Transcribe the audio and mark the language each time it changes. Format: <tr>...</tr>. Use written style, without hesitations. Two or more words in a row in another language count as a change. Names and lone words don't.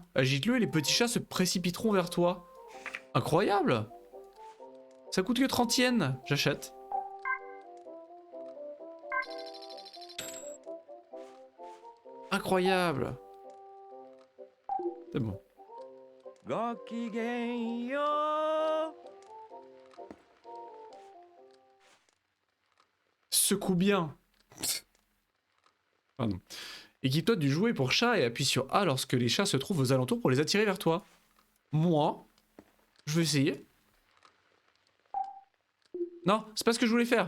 <fr>Agite-le et les petits chats se précipiteront vers toi. Incroyable! Ça coûte que 30 yens. J'achète. Incroyable! C'est bon.</fr> <ja>う。ごきげんよう。</ja> <fr>Secoue bien. Pardon. Équipe-toi du jouet pour chat et appuie sur A lorsque les chats se trouvent aux alentours pour les attirer vers toi. Moi, Je vais essayer. Non, c'est pas ce que je voulais faire.</fr>